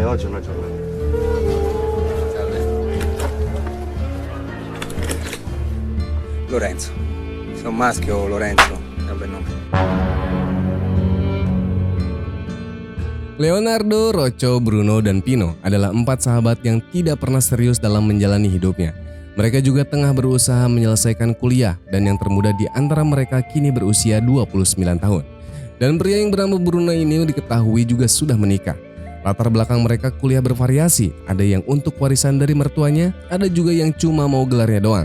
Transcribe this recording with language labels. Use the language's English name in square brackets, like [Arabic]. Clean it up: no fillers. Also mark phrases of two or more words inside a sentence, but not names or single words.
[Italian] Oggi è una giornata. Lorenzo. Se è un maschio, Lorenzo è un bel nome. [Indonesian] Leonardo, Rocco, Bruno, dan Pino adalah 4 sahabat yang tidak pernah serius dalam menjalani hidupnya. Mereka juga tengah berusaha menyelesaikan kuliah dan yang termuda di antara mereka kini berusia 29 tahun. Dan pria yang bernama Bruno ini diketahui juga sudah menikah. Latar belakang mereka kuliah bervariasi, ada yang untuk warisan dari mertuanya, ada juga yang cuma mau gelarnya doang.